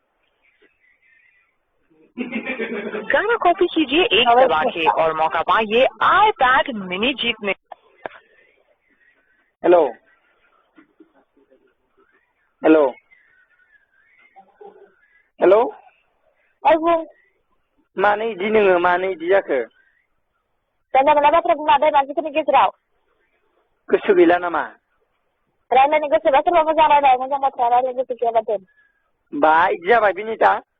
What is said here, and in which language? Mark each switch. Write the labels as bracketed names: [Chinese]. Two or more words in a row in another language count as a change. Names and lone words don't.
[Hindi] गाना कॉपी कीजिए एक दबा के और मौका पाइए iPad मिनी जीतने। [Bodo] हेलो हेलो हेलो मानो इदि नोङो मानो इदि जाखो जानला मोनला बाथ्रा बुंनानै मानसिफोरनि गेजेराव गोसो गैला नामा रायलायनो गोसोबा सोरबा मोजां रायलाय मोजां बाथ्रा रायलायनो गोसो गैयाबा दोन बा इदि जाबाय बिनिता